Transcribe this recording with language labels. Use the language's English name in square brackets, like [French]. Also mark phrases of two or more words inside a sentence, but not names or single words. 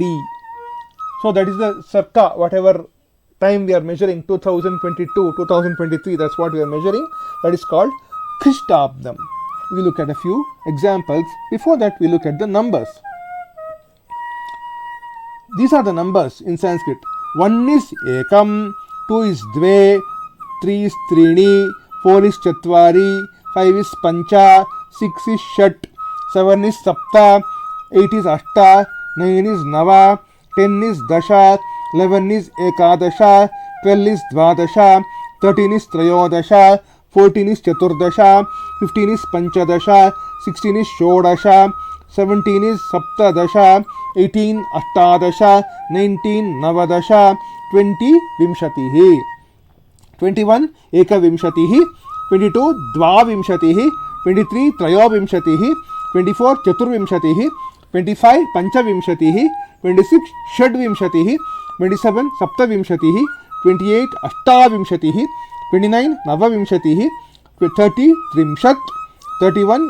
[English] So that is the circa, whatever time we are measuring, 2022, 2023, that's what we are measuring. That is called Krishtabdam. We look at a few examples. Before that, we look at the numbers. These are the numbers in Sanskrit. 1 is Ekam, 2 is Dve, 3 is Trini, 4 is Chatvari, 5 is Pancha, 6 is Shat, 7 is Sapta, 8 is Ashta, 9 is Nava, 10 is Dasha, 11 is Ekadasha, 12 [Sanskrit] is Dvadasha, 13 is Trayodasha, 14 is Chaturdasha, 15 is Panchadasha, 16 is Shodasha, 17 is Saptadasha, 18 Ashtadasha, 19 Navadasha, 20 Vimshatihi, 21 Ekavimshatihi, 22 Dvavimshatihi, 23 Trayovimshatihi, 24 Chaturvimshatihi, 25 Panchavimshatihi, 26 Shadvimshatihi, 27 Saptavimshatihi, 28 Ashtavimshatihi, 29 Navavimshatihi, 30 Trimshat, 31